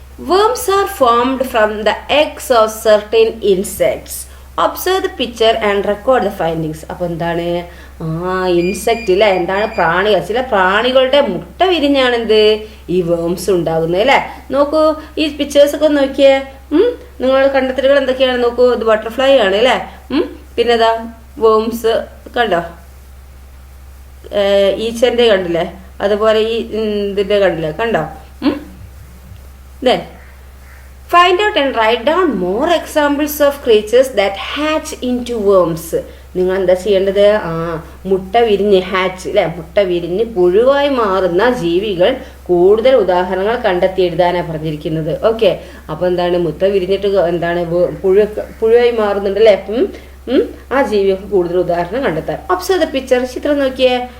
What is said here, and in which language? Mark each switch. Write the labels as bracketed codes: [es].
[en] Worms are formed from the eggs of certain insects. Observe the picture and record the findings. [ml] അപ്പോൾ എന്താണ് insect അല്ലേ, എന്താണ് പ്രാണികൾ, ചില പ്രാണികളുടെ മുട്ട വിരിഞ്ഞാണെന്ത് ഈ വേംസ് ഉണ്ടാകുന്നത് അല്ലേ. നോക്കൂ, ഈ പിക്ചേഴ്സ് ഒക്കെ നോക്കിയേ. നിങ്ങളുടെ കണ്ടെത്തലുകൾ എന്തൊക്കെയാണ് നോക്കൂ. ഇത് ബട്ടർഫ്ലൈ ആണ് അല്ലേ. പിന്നെതാ വേംസ് കണ്ടോ, ഈച്ചന്റെ കണ്ടില്ലേ, അതുപോലെ ഈ ഇതിന്റെ കണ്ടില്ലേ, കണ്ടോ. [en] Then find out and write down more examples of creatures that hatch into worms. [ml] നിങ്ങൾ എന്താ ചെയ്യേണ്ടത്? മുട്ട വിരിഞ്ഞ് ഹാച്ച് അല്ലെ, മുട്ട വിരിഞ്ഞ് പുഴുവായി മാറുന്ന ജീവികൾ കൂടുതൽ ഉദാഹരണങ്ങൾ കണ്ടെത്തി എഴുതാനാണ് പറഞ്ഞിരിക്കുന്നത്. ഓക്കെ, അപ്പൊ എന്താണ് മുട്ട വിരിഞ്ഞിട്ട് എന്താണ് പുഴുവായി മാറുന്നുണ്ട് അല്ലെ. ആ ജീവികൾക്ക് കൂടുതൽ ഉദാഹരണം കണ്ടെത്താൻ. [en] observe the picture, [ml] ചിത്രം നോക്കിയേ.